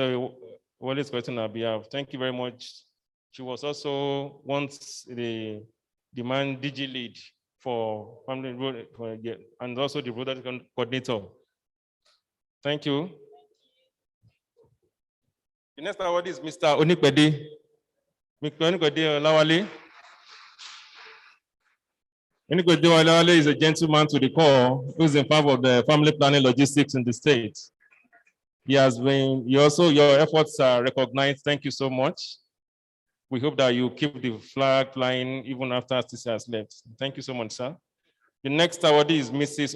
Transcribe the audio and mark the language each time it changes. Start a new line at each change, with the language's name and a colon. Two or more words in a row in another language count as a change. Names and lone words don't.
English: Wale is correcting on our behalf. Thank you very much. She was also once the demand DG lead for family and also the product coordinator. Thank you. The next award is Mr. Onikwede. Mr. Onikwede Olawale. Onikwede Olawale is a gentleman to the core who is in favor of the family planning logistics in the state. Your efforts are recognized. Thank you so much. We hope that you keep the flag flying even after TCI has left. Thank you so much, sir. The next awardee is Mrs.